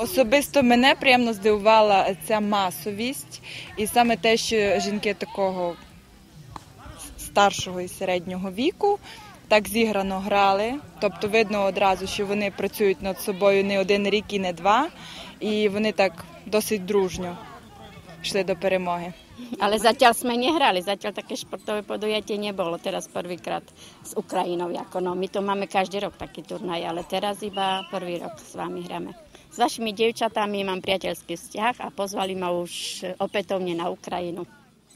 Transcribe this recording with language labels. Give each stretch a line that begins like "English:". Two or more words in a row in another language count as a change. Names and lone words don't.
Ukrainian: Особисто мене приємно здивувала ця масовість і саме те, що жінки такого старшого і середнього віку так зіграно грали, тобто видно одразу, що вони працюють над собою не один рік і не два, і вони так досить дружньо йшли до перемоги.
Slovak: Ale zatiaľ sme nehrali, zatiaľ také športové podujatie nebolo, teraz prvýkrát s Ukrajinou. No, my to máme každý rok taký turnaj, ale teraz iba prvý rok s vami hráme. S vašimi dievčatami mám priateľský vzťah a pozvali ma už opätovne na Ukrajinu.